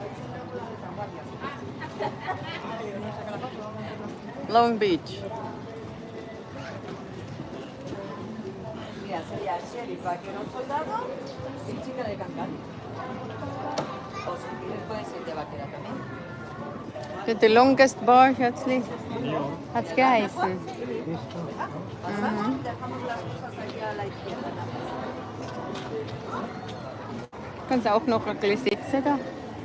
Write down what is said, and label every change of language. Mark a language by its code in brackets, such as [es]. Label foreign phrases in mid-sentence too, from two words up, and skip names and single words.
[es] Long Beach. Mira, sería el sheriff, vaquero soldado y chica de cantar. O si quieres puede ser de vaquera también. [en] The longest bar, [gsw] Schätzli. Ja. [de] Hat's geheißen. [es] Pasamos, dejamos las cosas aquí a la izquierda. [de] Kannst auch noch ein bisschen sitzen da.